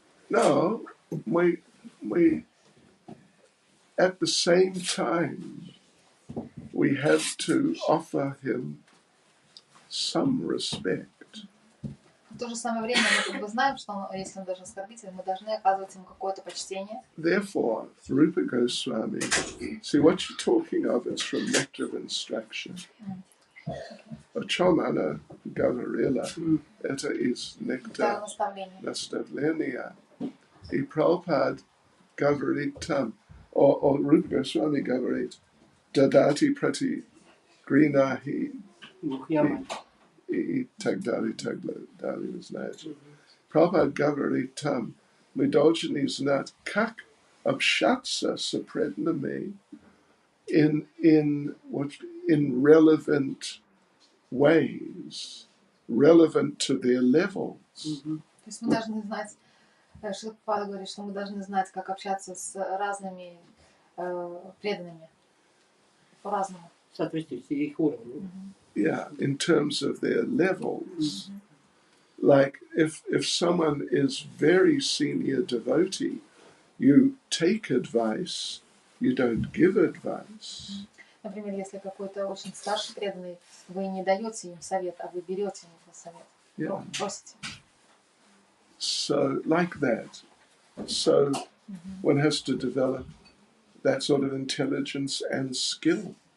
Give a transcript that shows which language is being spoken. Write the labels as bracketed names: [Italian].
[English] No, [Russian] мы [English] at the same time, we have to offer him some respect. [Russian] В то же самое время мы знаем, что если он даже оскорбитель, мы должны оказывать ему какое-то почтение. [English] Therefore, Rupa Goswami, see what you're talking of, it's from Nectar of Instruction. [Russian] O чем она говорила, это из Nectar наставления. И Prabhupada говорит там, о Rupa Goswami говорит, Dadati Prati Grinahi. И так далее, вы знаете. Прабхупада говорит там, мы должны знать, как общаться с преданными [English] in relevant ways, relevant to their levels. [Russian] То есть мы должны знать, Шрила Прабхупада говорит, что мы должны знать, как общаться с разными преданными по-разному. В соответствии с их уровнем. [English] Yeah, in terms of their levels. Like if someone is very senior devotee, you take advice, you don't give advice. [Russian] Например, если какой-то очень старший преданный, вы не даете им совет, а вы берете у него совет. [English] Yeah. [Russian] Просите. [English] So like that. So one has to develop that sort of intelligence and skill.